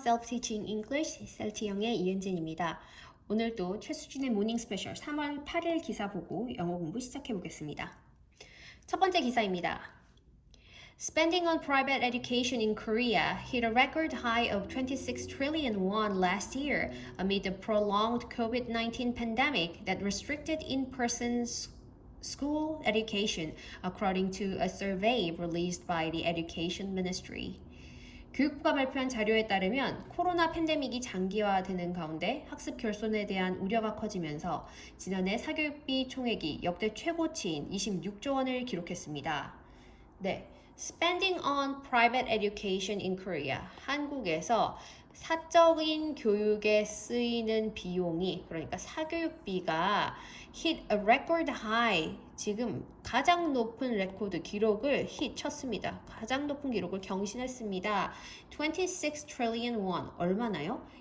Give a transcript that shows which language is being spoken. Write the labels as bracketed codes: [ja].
[ko] Self-Teaching English 셀티영의 이은진입니다. 오늘도 최수진의 모닝 스페셜 3월 8일 기사 보고 영어 공부 시작해 보겠습니다. 첫 번째 기사입니다. [en] Spending on private education in Korea hit a record high of 26 trillion won last year amid the prolonged COVID-19 pandemic that restricted in-person school education, according to a survey released by the Education Ministry. [ko] 교육부가 발표한 자료에 따르면 코로나 팬데믹이 장기화되는 가운데 학습 결손에 대한 우려가 커지면서 지난해 사교육비 총액이 역대 최고치인 26조 원을 기록했습니다. 네, [en] Spending on private education in Korea. [ko] 한국에서 사적인 교육에 쓰이는 비용이, 그러니까 사교육비가 [en] hit a record high. [ko] 지금 가장 높은 레코드 기록을 쳤습니다. 가장 높은 기록을 경신했습니다. [en] 26 trillion won. [ko] 얼마나요?